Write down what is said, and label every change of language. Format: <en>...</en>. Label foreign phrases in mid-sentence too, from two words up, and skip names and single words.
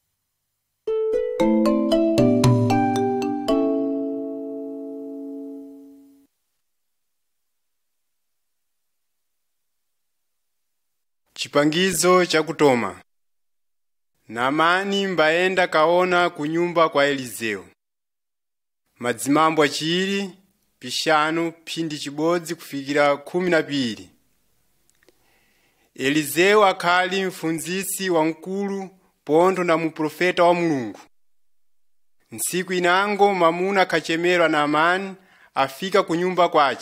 <seh>Chipangizo cha kutoma. Naamani mbaenda kaona kunyumba kwa Elizeo. Madzimambo achiri, pishanu, phindi chibodzi kufikira 12. Elizeo akhali mfunzisi wa mkulu pontho na muprofeta wa Mulungu. Nsiku inango mamuna kachemerwa Naamani afika kunyumba kwache.</seh>